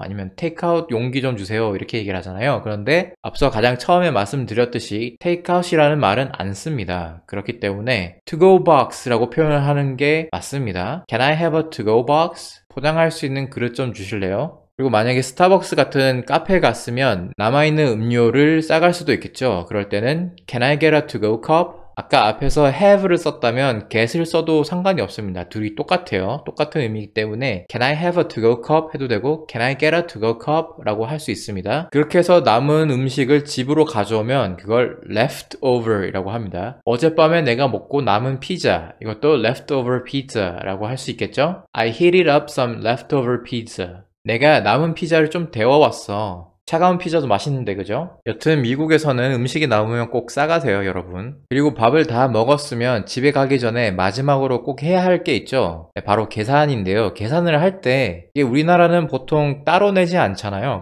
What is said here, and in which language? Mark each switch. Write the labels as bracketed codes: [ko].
[ko] 아니면 테이크아웃 용기 좀 주세요 이렇게 얘기를 하잖아요. 그런데 앞서 가장 처음에 말씀드렸듯이 테이크아웃이라는 말은 안 씁니다. 그렇기 때문에 to-go box라고 표현을 하는 게 맞습니다. [en] Can I have a to-go box? [ko] 포장할 수 있는 그릇 좀 주실래요? 그리고 만약에 스타벅스 같은 카페에 갔으면 남아있는 음료를 싸갈 수도 있겠죠. 그럴 때는 [en] Can I get a to-go cup? [ko] 아까 앞에서 have를 썼다면 get을 써도 상관이 없습니다. 둘이 똑같아요. 똑같은 의미이기 때문에 [en] Can I have a to-go cup? [ko] 해도 되고 [en] Can I get a to-go cup? [ko] 라고 할 수 있습니다. 그렇게 해서 남은 음식을 집으로 가져오면 그걸 leftover 이라고 합니다. 어젯밤에 내가 먹고 남은 피자, 이것도 leftover pizza 라고 할 수 있겠죠? [en] I heated up some leftover pizza. [ko] 내가 남은 피자를 좀 데워왔어. 차가운 피자도 맛있는데 그죠? 여튼 미국에서는 음식이 남으면 꼭 싸가세요 여러분. 그리고 밥을 다 먹었으면 집에 가기 전에 마지막으로 꼭 해야 할 게 있죠. 바로 계산인데요. 계산을 할 때 이게 우리나라는 보통 따로 내지 않잖아요.